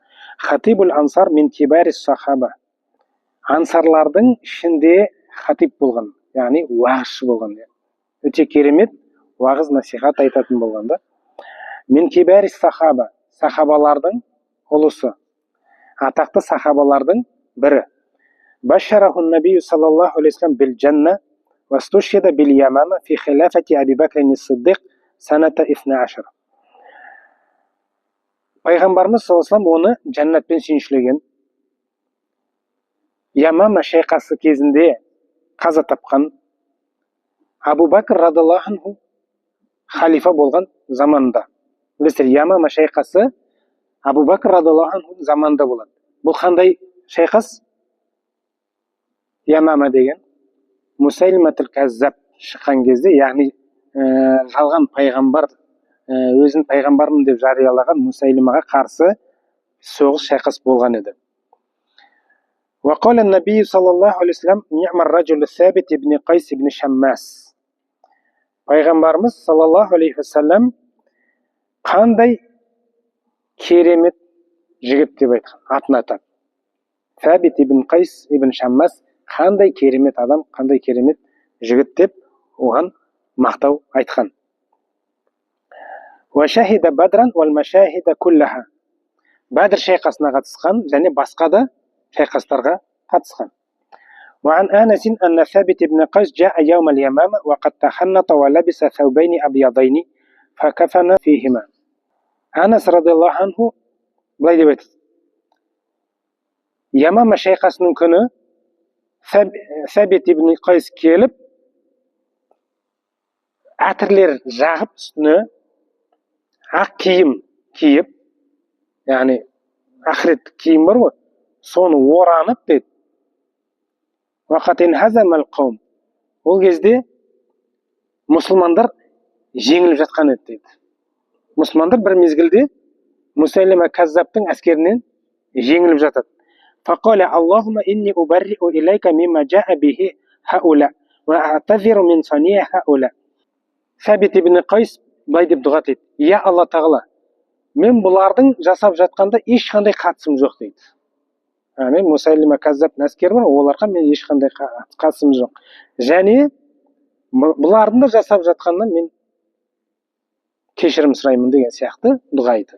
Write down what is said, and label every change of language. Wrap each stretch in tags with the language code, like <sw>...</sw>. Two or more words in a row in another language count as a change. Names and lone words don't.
<ar>خطيب الأنصار من كبار الصحابة.</ar> <kk>Ансарлардың ішінде хатиб болған, яғни уағызшы болған. Өте керемет уағыз насихат айтатын болған да.</kk> <ar>من كبار الصحابة,</ar> <kk>сахабалардың ұлысы, атақты сахабалардың бірі.</kk> <ar>بشره النبي صلى الله عليه وسلم بالجنة واستشهد باليمامة في خلافة أبي بكر الصديق سنة 12.</ar> <kk>Пайғамбарымыз</kk> <ar>صلى الله عليه</ar> <kk>оны жәннатпен сүйіншілеген. Ямама шайқасы кезінде қаза тапқан Абу Бакр</kk> <ar>رضي الله عنه</ar> <kk>халифа болған заманында. Білесіздер, Ямама шайқасы Абу Бакр</kk> <ar>رضي الله عنه</ar> <kk>заманында болады. Бұл қандай шайқас? Ямама деген Мусайлиматул Каззаб шыққан кезде, яғни жалған пайғамбар, өзін пайғамбармын деп жариялаған Мусайлимаға қарсы соғыс шайқас болған еді.</kk> <ar>وقال النبي صلى الله عليه وسلم نعم الرجل ثابت ابن قيس ابن شماس.</ar> <kk>Пайғамбарымыз</kk> <ar>صلى الله عليه وسلم</ar> <kk>қандай керемет жігіт деп айтқан, атын атап. Сәбит ибн Қайс ибн Шаммас қандай керемет адам, қандай керемет жігіт деп оған мақтау айтқан.</kk> <ar>وشهد بدرا والمشاهد كلها.</ar> <kk>Бәдір шайқасына қатысқан және басқа да шайқастарға қатысқан.</kk> <ar>وعن أنس أن ثابت ابن قيس جاء يوم اليمامة وقد تحنط ولبس ثوبين أبيضين فكفن فيهما.</ar> <kk>Анас</kk> <ar>رضي الله عنه</ar> <kk>былай деп айтады. Ямама шайқасының күні Сәбит ибн Қайс келіп, әтірлер жағып үстіне ақ киім киіп, яғни ақырет киім бар ғой, соны оранып дейді.</kk> <ar>وقت هزم القوم.</ar> <kk>Ол кезде мұсылмандар жеңіліп жатқан еді дейді. Мұсылмандар бір мезгілде Мусайлима Каззабтың әскерінен жеңіліп жатады.</kk> <ar>فقال اللهم إني أبرأ إليك مما جاء به هؤلاء وأعتذر من صنيع هؤلاء.</ar> <kk>Сәбит ибн Қайс былай деп дұға етеді. Я Алла Тағала, мен бұлардың жасап жатқанда ешқандай қатысым жоқ дейді. Яғни Мусайлима Каззабтың әскері бар, оларға мен ешқандай қатысым жоқ. Және бұлардың да жасап жатқанда мен кешірім сұраймын деген сияқты дұға айтады.</kk>